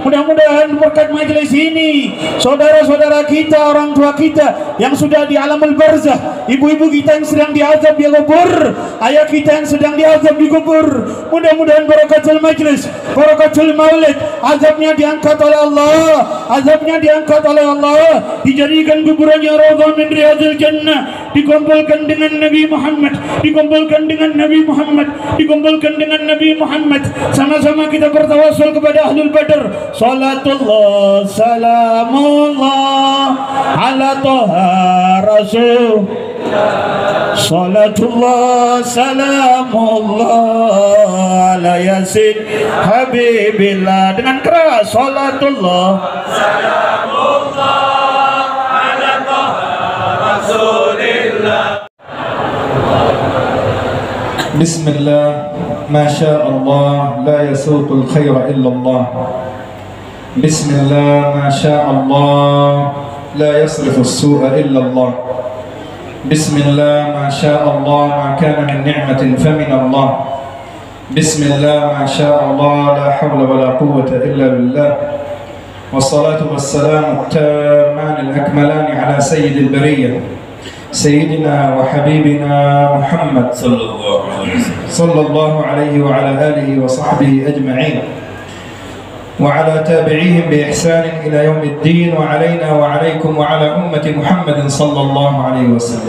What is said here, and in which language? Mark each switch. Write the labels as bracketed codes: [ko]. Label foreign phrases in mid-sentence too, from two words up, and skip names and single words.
[id] Mudah-mudahan berkat majelis ini saudara-saudara kita, orang tua kita yang sudah di [ar] عالم البرزخ, [id] ibu-ibu kita yang sedang diazab di kubur, ayah kita yang sedang diazab di kubur, mudah-mudahan [ar] بركة المجلس, بركة المولد, [id] azabnya diangkat oleh Allah, dijadikan kuburannya [ar] روضة من رياض الجنة, [id] dikumpulkan dengan Nabi Muhammad, dikumpulkan dengan Nabi Muhammad, dikumpulkan dengan Nabi Muhammad. Sama-sama kita bertawassul kepada [ar] أهل بدر. صلاة الله سلام الله على طه رسول. صلاة الله سلام الله على يس حبيب الله. [id] Dengan keras, [ar] صلاة الله سلام الله على طه رسول الله. بسم الله ما شاء الله لا يسوق الخير إلا الله. بسم الله ما شاء الله لا يصرف السوء إلا الله. بسم الله ما شاء الله ما كان من نعمة فمن الله. بسم الله ما شاء الله لا حول ولا قوة إلا بالله. والصلاة والسلام التامان الأكملان على سيد البرية سيدنا وحبيبنا محمد صلى الله عليه وعلى آله وصحبه أجمعين وعلى تابعيهم بإحسان إلى يوم الدين وعلينا وعليكم وعلى أمة محمد صلى الله عليه وسلم.